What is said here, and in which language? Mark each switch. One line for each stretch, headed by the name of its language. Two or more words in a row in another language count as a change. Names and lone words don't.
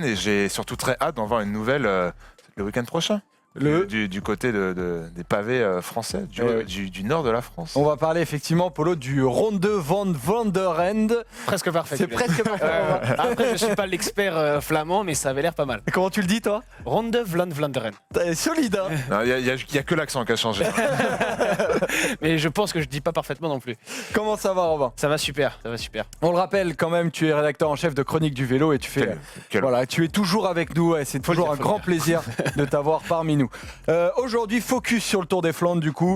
French: Et j'ai surtout très hâte d'en voir une nouvelle le week-end prochain. Du côté des pavés français, du nord de la France. On va parler effectivement, Polo, du Ronde van Vlaanderen. Presque parfait. C'est presque parfait. Après, je ne suis pas l'expert flamand, mais ça avait l'air pas mal. Comment tu le dis, toi? Ronde van Vlaanderen. T'es solide, hein? Il n'y a que l'accent qui a changé. Mais je pense que je ne dis pas parfaitement non plus. Comment ça va, Robin? Ça va super, ça va super. On le rappelle quand même, tu es rédacteur en chef de Chronique du Vélo et tu fais, voilà, tu es toujours avec nous. Ouais, c'est toujours un grand plaisir de t'avoir parmi nous. Aujourd'hui, focus sur le Tour des Flandres du coup.